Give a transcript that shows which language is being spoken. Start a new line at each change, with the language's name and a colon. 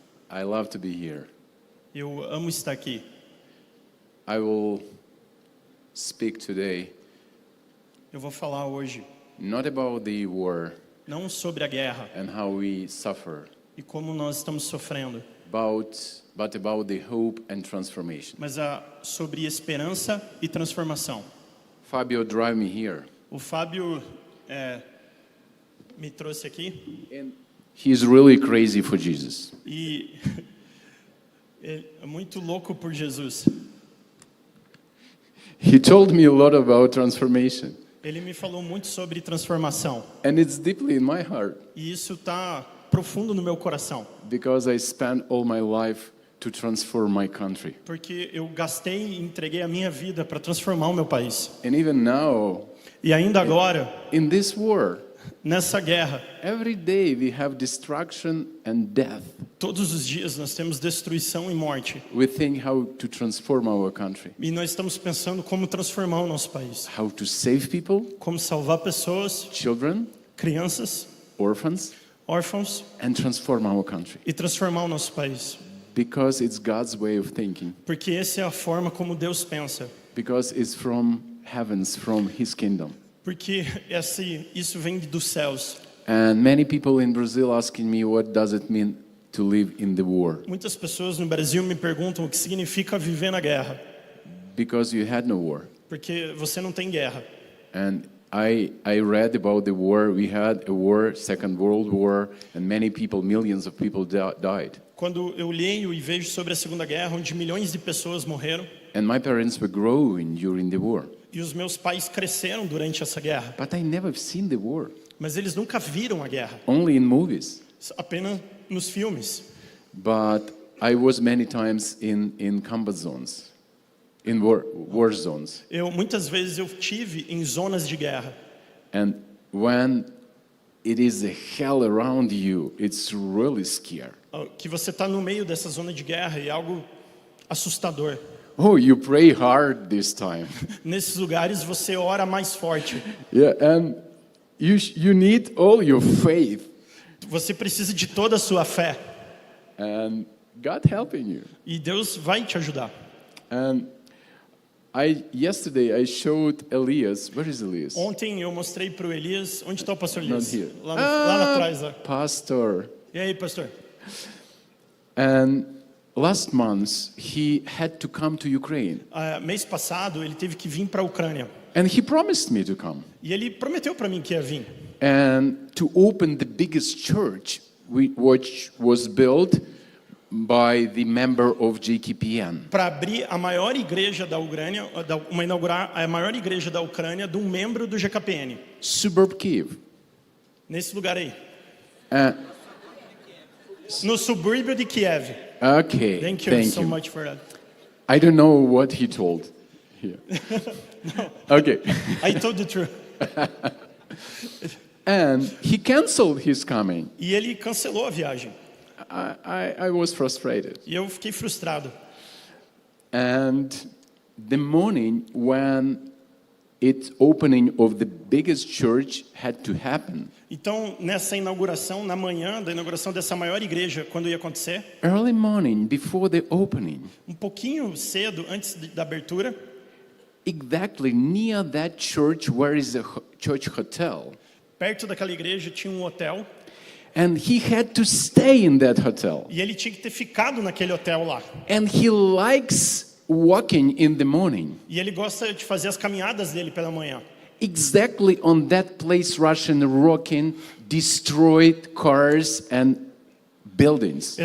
English: I love to be here.
Portuguese: Eu amo estar aqui.
English: I will speak today
Portuguese: Eu vou falar hoje
English: not about the war
Portuguese: não sobre a guerra
English: and how we suffer,
Portuguese: e como nós estamos sofrendo,
English: but about the hope and transformation.
Portuguese: mas sobre esperança e transformação.
English: Fabio drive me here.
Portuguese: O Fábio me trouxe aqui
English: And he's really crazy for Jesus.
Portuguese: e ele é muito louco por Jesus.
English: He told me a lot about transformation,
Portuguese: Ele me falou muito sobre transformação
English: and it's deeply in my heart
Portuguese: e isso está profundo no meu coração,
English: because I spent all my life to transform my country.
Portuguese: porque eu gastei e entreguei a minha vida para transformar o meu país.
English: And even now,
Portuguese: E ainda agora,
English: in this war,
Portuguese: nessa guerra,
English: every day we have destruction and death.
Portuguese: todos os dias nós temos destruição e morte.
English: We think how to transform our country,
Portuguese: E nós estamos pensando como transformar o nosso país.
English: how to save people,
Portuguese: Como salvar pessoas,
English: children,
Portuguese: crianças,
English: orphans,
Portuguese: órfãos
English: and transform our country.
Portuguese: e transformar o nosso país.
English: Because it's God's way of thinking.
Portuguese: Porque essa é a forma como Deus pensa.
English: Because it's from heavens, from His kingdom.
Portuguese: Porque isso vem dos céus.
English: And many people in Brazil asking me what does it mean to live in the war.
Portuguese: Muitas pessoas no Brasil me perguntam o que significa viver na guerra.
English: Because you had no war.
Portuguese: Porque você não tem guerra.
English: And I read about the war. We had a war, Second World War, and many people, millions of people died.
Portuguese: Quando eu leio e vejo sobre a Segunda Guerra, onde milhões de pessoas morreram,
English: And my parents were growing during the war.
Portuguese: e os meus pais cresceram durante essa guerra,
English: But I never seen the war,
Portuguese: mas eles nunca viram a guerra,
English: only in movies.
Portuguese: apenas nos filmes.
English: But I was many times in combat zones, in war zones.
Portuguese: Muitas vezes eu tive em zonas de guerra.
English: And when it is a hell around you, it's really scary.
Portuguese: Que você está no meio dessa zona de guerra e é algo assustador.
English: Oh, you pray hard this time.
Portuguese: Nesses lugares você ora mais forte.
English: Yeah, and you need all your faith
Portuguese: Você precisa de toda a sua fé.
English: and God helping you.
Portuguese: E Deus vai te ajudar.
English: And yesterday I showed Elias. Where is Elias?
Portuguese: Ontem eu mostrei para o Elias. Onde está o pastor Elias?
English: Not here.
Portuguese: Lá atrás. Lá.
English: Pastor.
Portuguese: E aí, pastor?
English: And last month he had to come to Ukraine.
Portuguese: Mês passado ele teve que vir para a Ucrânia.
English: And he promised me to come.
Portuguese: E ele prometeu para mim que ia vir.
English: And to open the biggest church which was built by the member of JKPN.
Portuguese: Para abrir a maior igreja da Ucrânia, inaugurar a maior igreja da Ucrânia de um membro do GKPN.
English: Suburb Kiev.
Portuguese: Nesse lugar aí. Uh, No subúrbio de Kiev.
English: okay, Thank you so much for that. I don't know what he told here. Okay. I told the truth. And he canceled his coming.
Portuguese: E ele cancelou a viagem.
English: I was frustrated.
Portuguese: E eu fiquei frustrado.
English: And the morning when its opening of the biggest church had to happen,
Portuguese: Então, nessa inauguração, na manhã da inauguração dessa maior igreja, quando ia acontecer,
English: early morning before the opening,
Portuguese: um pouquinho cedo, antes da abertura,
English: exactly near that church where is the church hotel,
Portuguese: perto daquela igreja tinha um hotel,
English: and he had to stay in that hotel.
Portuguese: e ele tinha que ter ficado naquele hotel lá.
English: And he likes walking in the morning.
Portuguese: E ele gosta de fazer as caminhadas dele pela manhã.
English: Exactly on that place, Russian rocking destroyed cars and buildings.